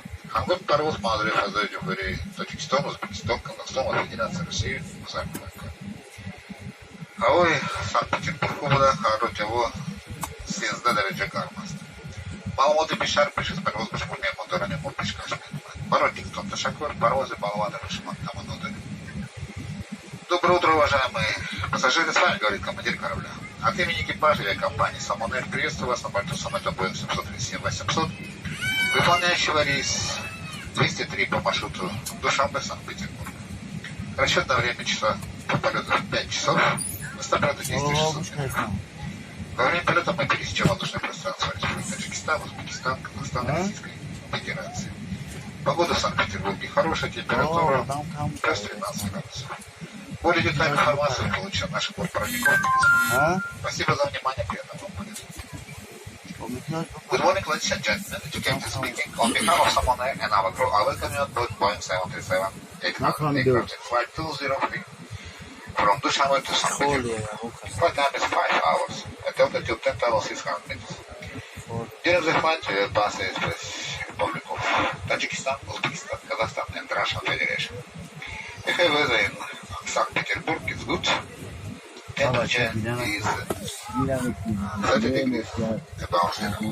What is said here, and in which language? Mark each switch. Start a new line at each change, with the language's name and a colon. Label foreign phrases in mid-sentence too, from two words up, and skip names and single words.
Persian: همگام پرواز مادری فضای جمهوری تاجیکستان، ازبکستان، قزاقستان و فدراسیون روسیه گذار می‌کند. هوای سانت پترزبورگ بوده، هر روز جوا 13 درجه گرم است. معلومات بیشتر پیش از پرواز به شما مهمان دارن ما پیشکش میکنند. برای دیگتون تشکر. Паровозы баллованы Рашиман командоры.
Russian: Доброе утро, уважаемые пассажиры. С вами говорит командир корабля. От имени экипажа авиакомпании «Самонер» приветствую вас на борту самолета Boeing 737-800, выполняющего рейс 203 по маршруту Душанбе, Санкт-Петербург. Расчетное время часа по полету 5 часов, высота 10 часов. Во время полета мы пересечем воздушное пространство Республики Таджикистан, Узбекистан, Казахстан и Российской Федерации. Погода в Санкт-Петербурге хорошая, температура плюс 13 градусов. Более детальную информацию получим от наших бортпроводников. Спасибо за внимание, приятного вам полета.
English: Good morning, ladies and gentlemen. It's Captain speaking. On behalf of Samonair and our crew, I welcome you on board Boeing 737 aircraft in flight 203 from Dushanbe to St. Petersburg. Flight time is 5 hours at altitude 10,600 meters. During the flight, we will pass the Republic of Tajikistan, Uzbekistan, Kazakhstan, and Russian Federation. The high weather in St. Petersburg is good. Temperature is 30 degrees above zero.